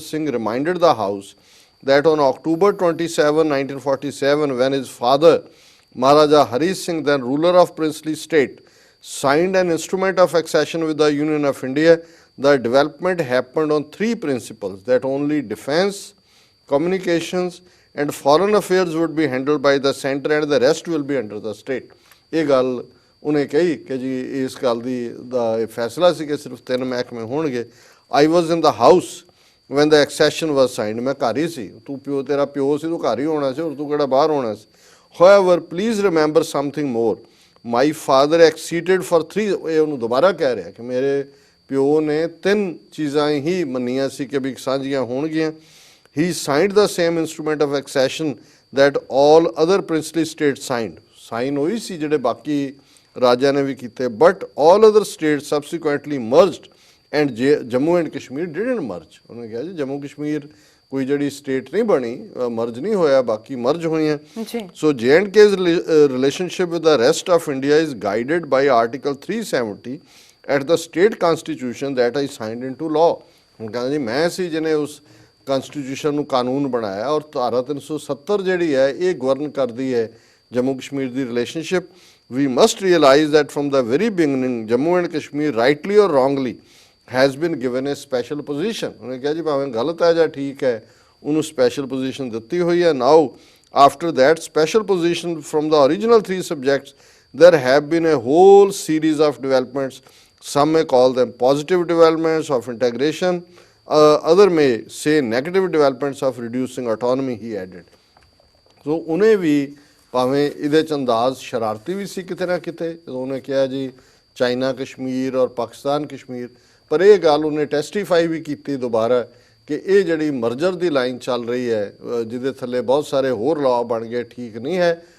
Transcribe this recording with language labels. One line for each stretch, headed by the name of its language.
English: Singh reminded the House that on October 27, 1947, when his father, Maharaja Hari Singh, then ruler of princely state, signed an instrument of accession with the Union of India, the development happened on 3 principles, that only defense, communications and foreign affairs would be handled by the center and the rest will be under the state.
Punjabi: ਇਹ ਗੱਲ ਉਹਨੇ ਕਹੀ ਕਿ ਜੀ ਇਸ ਗੱਲ ਦਾ ਇਹ ਫੈਸਲਾ ਸੀ ਕਿ ਸਿਰਫ 3 ਮਹਿਕਮੇ ਹੋਣਗੇ।
English: I was in the house when the accession was signed,
Punjabi: ਮੈਂ ਘਰ ਹੀ ਸੀ। ਤੂੰ ਤੇਰਾ ਪਿਓ ਸੀ, ਤੂੰ ਘਰ ਹੀ ਹੋਣਾ ਸੀ, ਔਰ ਤੂੰ ਕਿਹੜਾ ਬਾਹਰ ਹੋਣਾ ਸੀ।
English: however please remember something more, my father acceded for 3,
Punjabi: ਇਹ ਉਹਨੂੰ ਦੁਬਾਰਾ ਕਹਿ ਰਿਹਾ ਕਿ ਮੇਰੇ ਪਿਓ ਨੇ 3 ਚੀਜ਼ਾਂ ਹੀ ਮੰਨੀਆਂ ਸੀ ਕਿ ਵੀ ਸਾਂਝੀਆਂ ਹੋਣਗੀਆਂ।
English: he signed the same instrument of accession that all other princely state signed,
Punjabi: sign ਹੋਈ ਸੀ ਜਿਹੜੇ ਬਾਕੀ ਰਾਜਾਂ ਨੇ ਵੀ ਕੀਤੇ,
English: But all other state subsequently merged and Jammu and Kashmir didn't merge.
Punjabi: ਉਹਨੇ ਕਿਹਾ ਜੀ ਜੰਮੂ ਕਸ਼ਮੀਰ ਕੋਈ ਜਿਹੜੀ ਸਟੇਟ ਨਹੀਂ ਬਣੀ, ਮਰਜ ਨਹੀਂ ਹੋਇਆ, ਬਾਕੀ ਮਰਜ ਹੋਈਆਂ। ਜੀ
English: So J&K's relationship with the rest of India is guided by Article 370 at the state constitution that I signed into law।
Punjabi: ਹੁਣ ਕਹਿੰਦਾ ਜੀ ਮੈਂ ਸੀ ਜਿਹਨੇ ਉਸ ਕਨਸਟੀਟਿਊਸ਼ਨ ਨੂੰ ਕਾਨੂੰਨ ਬਣਾਇਆ, ਔਰ ਧਾਰਾ 370 ਜਿਹੜੀ ਹੈ ਇਹ ਗਵਰਨ ਕਰਦੀ ਹੈ ਜੰਮੂ ਕਸ਼ਮੀਰ ਦੀ relationship.
English: We must realize that from the very beginning Jammu and Kashmir rightly or wrongly has been given a special position।
Punjabi: ਉਹਨੇ ਕਿਹਾ ਜੀ ਭਾਵੇਂ ਗਲਤ ਹੈ ਜਾਂ ਠੀਕ ਹੈ, ਉਹਨੂੰ ਸਪੈਸ਼ਲ ਪੋਜੀਸ਼ਨ ਦਿੱਤੀ ਹੋਈ ਹੈ।
English: Now after that special position from the original 3 subjects there have been a whole series of developments, some may call them positive developments of integration, other may say negative developments of reducing autonomy, he added।
Punjabi: ਸੋ ਉਹਨੇ ਵੀ ਭਾਵੇਂ ਇਹਦੇ ਚ ਅੰਦਾਜ਼ ਸ਼ਰਾਰਤੀ ਵੀ ਸੀ ਕਿਤੇ ਨਾ ਕਿਤੇ, ਜਦੋਂ ਉਹਨੇ ਕਿਹਾ ਜੀ ਚਾਈਨਾ ਕਸ਼ਮੀਰ ਔਰ ਪਾਕਿਸਤਾਨ ਕਸ਼ਮੀਰ, ਪਰ ਇਹ ਗੱਲ ਉਹਨੇ ਟੈਸਟੀਫਾਈ ਵੀ ਕੀਤੀ ਦੁਬਾਰਾ ਕਿ ਇਹ ਜਿਹੜੀ ਮਰਜਰ ਦੀ ਲਾਈਨ ਚੱਲ ਰਹੀ ਹੈ, ਜਿਹਦੇ ਥੱਲੇ ਬਹੁਤ ਸਾਰੇ ਹੋਰ ਲਾਅ ਬਣ ਗਏ, ਠੀਕ ਨਹੀਂ ਹੈ।